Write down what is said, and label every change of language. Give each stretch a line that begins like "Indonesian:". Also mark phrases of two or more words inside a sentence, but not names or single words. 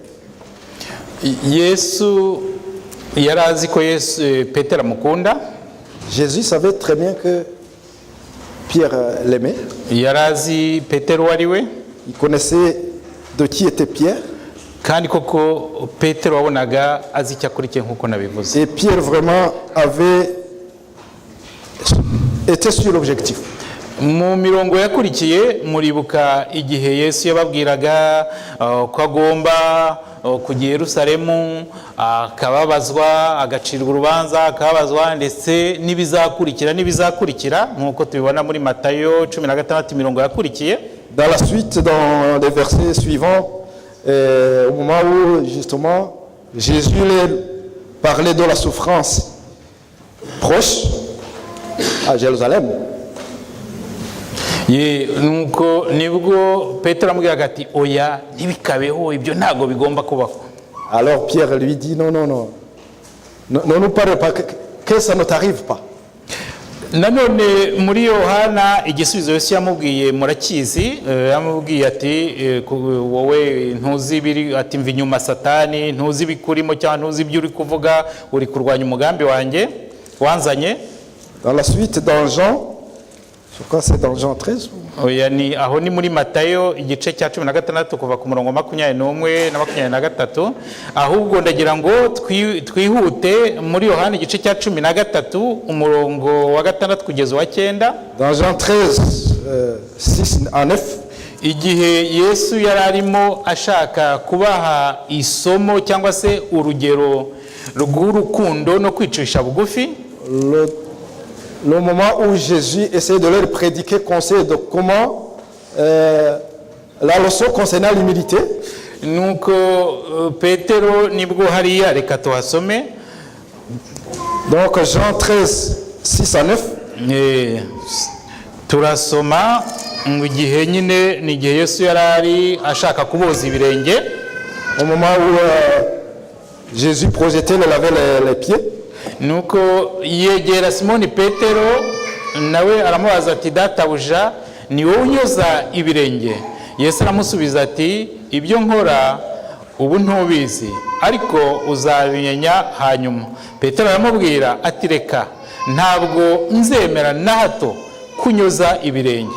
French: Jésus savait très bien que Pierre l'aimait. Il connaissait de qui était Pierre. Et Pierre vraiment avait été sur l'objectif.
Kinyarwanda: Mu mirongo yakurikiye muribuka igihe Yesu yababwiraga ko agomba kujya Yerusalemu akababazwa agacirwa urubanza akababazwa ndetse n'ibizakurikira nkuko tubibona muri Matayo 16 mirongo yakurikiye.
French: Dans la suite, dans les versets suivants, au moment où justement Jésus parlait de la souffrance proche à Jérusalem.
Kinyarwanda: Nuko nibwo Petero amubwiraga ati oya ntibikabeho ibyo ntago bigomba kubaho.
French: Alors Pierre lui dit non, ne nous parle pas, que ça ne t'arrive pas.
Kinyarwanda: Nanone muri Yohana igisubizo Yesu yamubwiye murakizi, yamubwiye ati wowe ntuzi biri, ati mva inyuma Satani, ntuzi bikurimo cyangwa ntuzi ibyo uri kuvuga, uri kurwanya umugambi wanjye wanzanye.
French: Dans la suite, dans Jean, je crois que c'est dans Jean 13.
Kinyarwanda: Oya ni aho ni muri Matayo igice cya 16 kuva ku murongo 21 na 23, ahubwo ndagira ngo twihute muri Yohana igice cya 13 umurongo wa 6 kugeza wa 9.
French: Dans Jean 13 6 à 9,
Kinyarwanda: igihe Yesu yararimo ashaka kubaha isomo cyangwa se urugero rw'urukundo no kwicisha bugufi.
French: Le moment où Jésus essaie de leur prédiquer conseil de comment la leçon concernant l'humilité.
Kinyarwanda: Nuko Petero nibwo hariya reka tuhasome.
French: Donc Jean 13 6 à 9.
Kinyarwanda: Turasoma mu gihe nyine ni gihe Yesu yarari ashaka kuboza ibirenge.
French: Au moment où Jésus projetait le laver les pieds.
Kinyarwanda: Nuko yegera Simoni Petero nawe aramubaza ati databuja ni wowe unyoza ibirenge? Yesu aramusubiza ati ibyo nkora ubu ntubizi ariko uzabimenya hanyuma. Petero aramubwira ati reka ntabwo nzemera na hato kunyoza ibirenge.